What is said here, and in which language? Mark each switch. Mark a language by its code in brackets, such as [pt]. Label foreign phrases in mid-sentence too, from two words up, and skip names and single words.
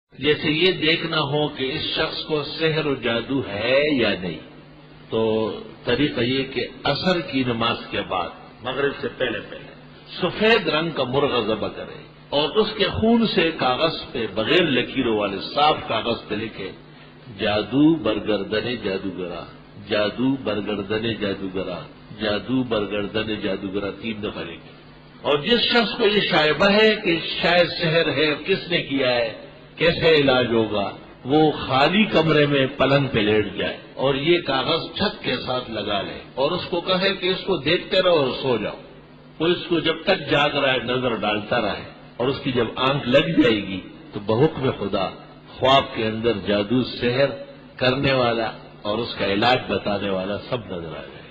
[ur] جیسے یہ دیکھنا ہو کہ اس شخص کو سحر و جادو ہے یا نہیں، تو طریقہ یہ کہ عصر کی نماز کے بعد مغرب سے پہلے سفید رنگ کا مرغ ذبح کرے اور اس کے خون سے کاغذ پہ بغیر لکیروں والے صاف کاغذ پہ لکھے [fa] جادو برگردن جادوگرا، جادو برگردن جادوگرا، جادو برگردن جادوگرا [ur] 3 دفعہ لکھے۔ اور جس شخص کو یہ شائبہ ہے کہ شاید سحر ہے، کس نے کیا ہے، کیسے علاج ہوگا، وہ خالی کمرے میں پلنگ پہ لیٹ جائے اور یہ کاغذ چھت کے ساتھ لگا لے اور اس کو کہے کہ اس کو دیکھتے رہو اور سو جاؤ۔ وہ اس کو جب تک جاگ رہا ہے نظر ڈالتا رہے اور اس کی جب آنکھ لگ جائے گی تو بحکم خدا خواب کے اندر جادو سحر کرنے والا اور اس کا علاج بتانے والا سب نظر آ جائے۔